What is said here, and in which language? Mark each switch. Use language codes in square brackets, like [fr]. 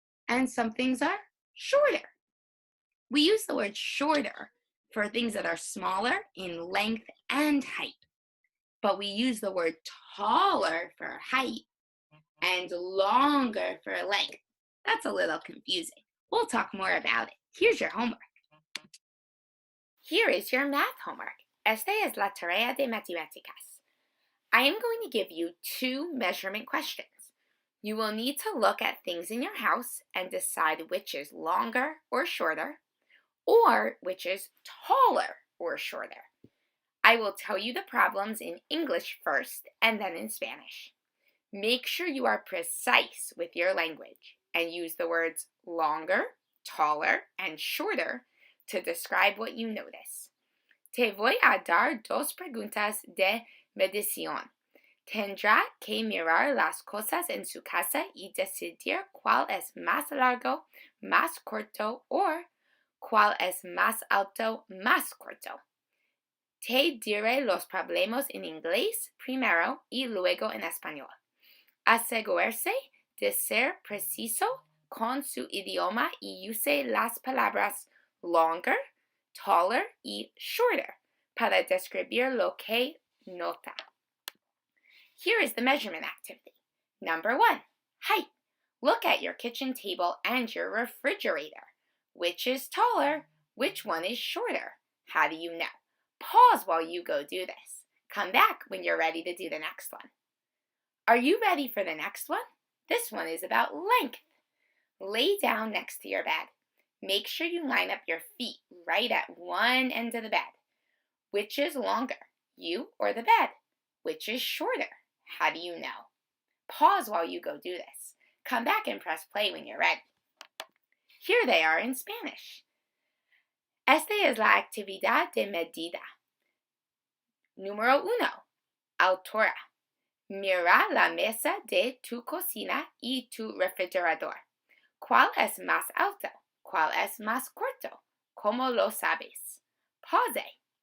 [en] And some things are shorter. We use the word shorter for things that are smaller in length and height. But we use the word taller for height and longer for length. That's a little confusing. We'll talk more about it. Here's your homework. Here is your math homework. [es] Esta es la tarea de matemáticas. [en] I am going to give you 2 measurement questions. You will need to look at things in your house and decide which is longer or shorter, or which is taller or shorter. I will tell you the problems in English first and then in Spanish. Make sure you are precise with your language and use the words longer, taller, and shorter to describe what you notice. [es] Te voy a dar 2 preguntas de medición. Tendrá que mirar las cosas en su casa y decidir cuál es más largo, más corto, o cuál es más alto, más corto. Te diré los problemas en inglés primero y luego en español. Asegurarse de ser preciso con su idioma y use las palabras longer, taller y shorter para describir lo que nota. [en] Here is the measurement activity. Number 1, height. Look at your kitchen table and your refrigerator. Which is taller? Which one is shorter? How do you know? Pause while you go do this. Come back when you're ready to do the next one. Are you ready for the next one? This one is about length. Lay down next to your bed. Make sure you line up your feet right at one end of the bed. Which is longer, you or the bed? Which is shorter? How do you know? Pause while you go do this. Come back and press play when you're ready. Here they are in Spanish. [es] Esta es la actividad de medida. Número 1. Altura. Mira la mesa de tu cocina y tu refrigerador. ¿Cuál es más alto? ¿Cuál es más corto? ¿Cómo lo sabes? Pause.